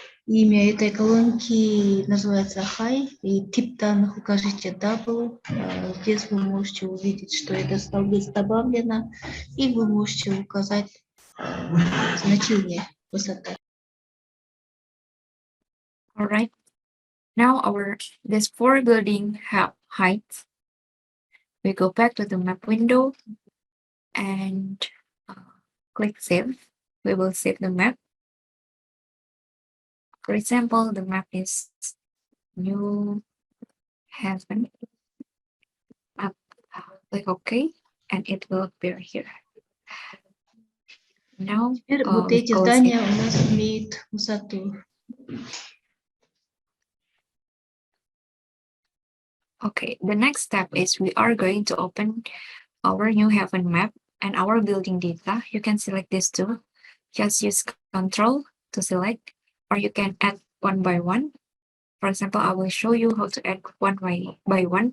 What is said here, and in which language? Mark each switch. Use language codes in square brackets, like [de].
[ru] Имя этой колонки называется High, и тип данных укажите Double. Здесь вы можете увидеть, что это столбец добавлено, и вы можете указать значение высоты. [en] All right. Now this 4 building have height. We go back to the map window and click save. We will save the map. For example, the map is New Haven. Click OK, and it will appear here. Now, [ru] Теперь вот эти здания у нас имеют высоту. [en] Okay, the next step is we are going to open our New Haven map and our building data. You can select this too. Just use Control to select, or you can add one by one. For example, I will show you how to add one by one.